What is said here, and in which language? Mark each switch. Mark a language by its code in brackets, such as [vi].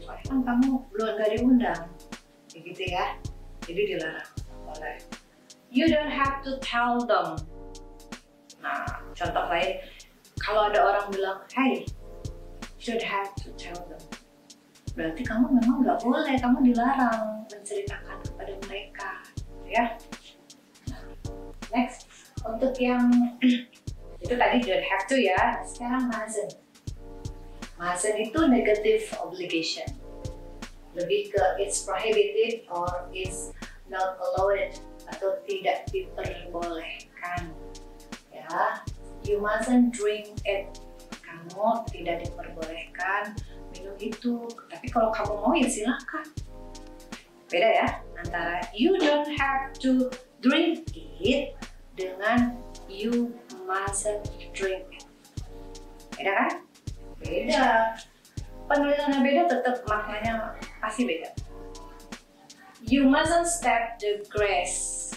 [id] Soalnya kan kamu belum gak diundang, begitu ya. Jadi dilarang, boleh. [en] You don't have to tell them. [id] Nah, contoh lain, kalau ada orang bilang, [en] hey, you don't have to tell them. [id] Berarti kamu memang nggak boleh, kamu dilarang menceritakan kepada mereka, ya. Next, untuk yang itu tadi [en] don't have to [id] ya. Sekarang mustn't. Mustn't itu negative obligation. Lebih ke [en] it's prohibited or it's not allowed [id] atau tidak diperbolehkan. [en] Ya, you mustn't drink it. [id] Kamu tidak diperbolehkan minum itu. Tapi kalau kamu mau ya silakan. Beda ya antara [en] you don't have to drink it [id] dengan [en] you mustn't drink it. [id] Beda kan? Beda. Penulisannya beda, tetap maknanya pasti beda. [en] You mustn't step the grass.